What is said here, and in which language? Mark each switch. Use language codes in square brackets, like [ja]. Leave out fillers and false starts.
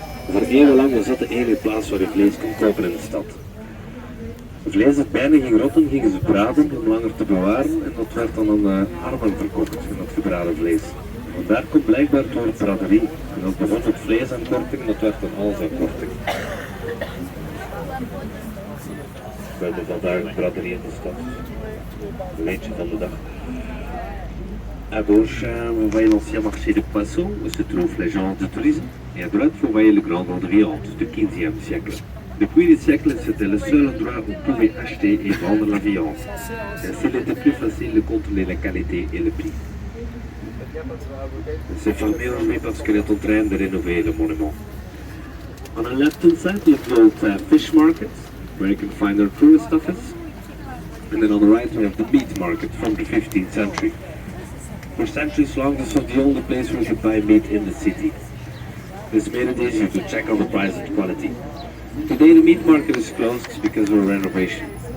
[nl] Voor eeuwenlang was dat de enige plaats waar je vlees kon kopen in de stad. Vlees dat bijna ging rotten, gingen ze braden om langer te bewaren en dat werd dan aan armen verkocht, in dat gebraden vlees. Want daar komt blijkbaar door braderie. En dat begon met vlees aan korting en dat werd dan alles aan korting. We hebben vandaag een braderie in de stad. Een weetje van de dag. [fr] À gauche, vous voyez l'ancien marché de poissons, où se trouve l'agence de tourisme. Et à droite, vous voyez le grand vent de viande du 15e siècle. Depuis les siècles, c'était le seul endroit où on pouvait acheter et vendre la viande. Ainsi, il était plus facile de contrôler la qualité et le prix. C'est fermé aujourd'hui parce qu'elle est en train de rénover le monument. [en] On the left-hand side, you have the old fish market, where you can find our tourist office. And then on the right, we have the meat market from the 15th century. For centuries long, this was the only place where you could buy meat in the city. This made it easier to check on the price and quality. Today, the meat market is closed because of a renovation.